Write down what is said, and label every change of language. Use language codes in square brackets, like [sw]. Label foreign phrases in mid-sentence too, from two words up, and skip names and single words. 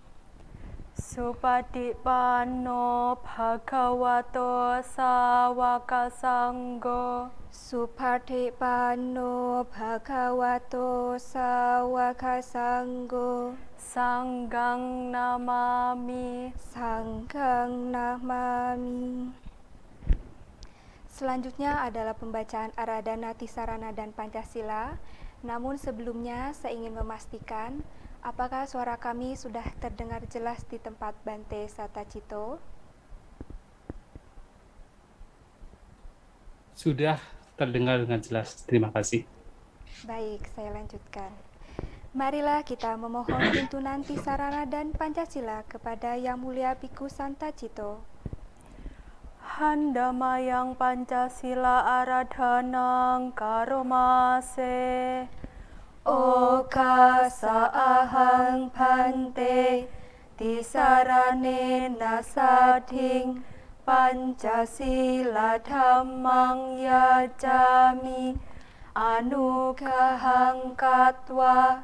[pi] Supatipanno Bhagavato Sawaka Sanggo. Supatipanno Bhagavato Sawaka Sanggo. Sanggang namami. Sanggang namami. [id] Selanjutnya adalah pembacaan Aradhana Tisarana dan Pancasila. Namun sebelumnya saya ingin memastikan apakah suara kami sudah terdengar jelas di tempat Bante Satacito? Sudah terdengar dengan jelas. Terima kasih. Baik, saya lanjutkan. Marilah kita memohon tuntunan Tisarana dan Pancasila kepada Yang Mulia Bhikkhu Santacito. [pi] Handamayang Pancasila Aradhanang Karomase. Okasa ahang bante tisarane nasadhing Pancasila dhammang yajami anugahang katwa